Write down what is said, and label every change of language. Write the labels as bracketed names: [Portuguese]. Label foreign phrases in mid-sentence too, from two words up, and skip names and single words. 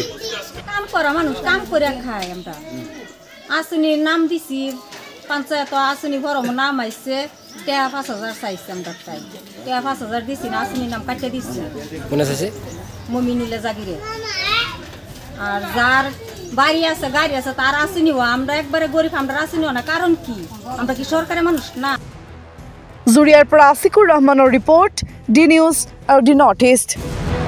[Bangla] কাম করা মানুষ কাম করে খায় আমরা আসনির নাম দিছি পঞ্চায়েত আসনি ফরম নাম আইছে 5000 চাইছে আমরা তাই 5000 দিছি না আসনির নাম কাটতে দিছি কোনে চাইছে মমিনুলে জাকিরে আর যার বাড়ি আছে গাড়ি আছে তার আসেনি আমরা একবারে গরিব আমরা আসেনি না কারণ কি আমরা কি সরকারের মানুষ না [Assamese] জুৰিয়াৰ পৰা আসিকুৰ ৰহমানৰ ৰিপৰ্ট ডি নিউজ আৰু ডি নৰ্থ ইষ্ট